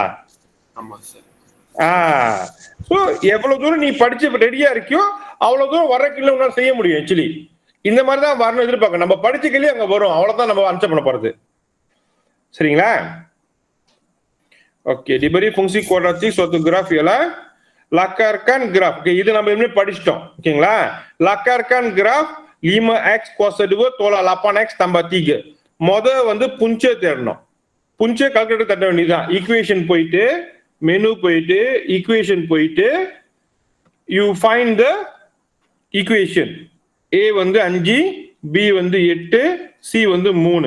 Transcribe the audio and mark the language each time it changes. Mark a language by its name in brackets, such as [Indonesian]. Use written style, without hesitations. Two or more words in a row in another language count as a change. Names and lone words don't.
[Tamil] ஆமா சார். ஸோ எவ்வளவு தூரம் நீ படிச்சு ரெடியா இருக்கியோ அவ்வளவு தூரம் வர கீழே உன்னால செய்ய முடியும். ஆக்சுவலி இந்த மாதிரி தான் வரணும் எதிர்பார்க்க. நம்ம படிச்ச கேள்வி அங்க வரும், அவ்வளவுதான் நம்ம ஆன்சர் பண்ண போறது. சரிங்களா? ஓகே, [Malay] diberi fungsi kuadratik suatu graf ialah lakarkan graf. Oke, [Tamil] இது நம்ம ஏற்கனவே படிச்சிட்டோம். ஓகேங்களா? [Malay] lakarkan graf 5x kuasa 2 tolak 8x tambah 3. [Tamil] முத வந்து புஞ்சை தேடணும். புஞ்சை கால்குலேட்டர் தட்ட வேண்டியதுதான். ஈக்குவேஷன் போயிட்டு மெனு போயிட்டு ஈக்குவேஷன் போயிட்டு [English] you find the equation. [Tamil] ஏ வந்து 5, பி வந்து 8, சி வந்து 3.